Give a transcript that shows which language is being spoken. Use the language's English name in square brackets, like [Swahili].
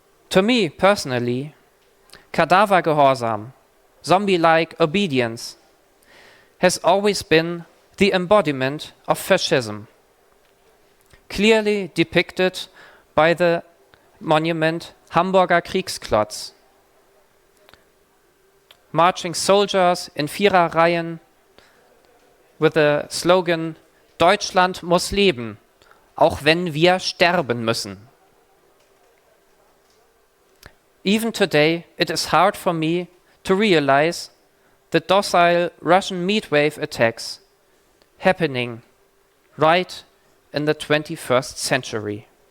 [English] To me personally, cadaver-gehorsam, zombie-like obedience, has always been the embodiment of fascism, clearly depicted by the monument Hamburger Kriegsklotz. Marching soldiers in [German] Viererreihen [English] with the slogan [German] Deutschland muss leben, auch wenn wir sterben müssen. [English] Even today, it is hard for me to realize the docile Russian meatwave attacks happening right in the 21st century.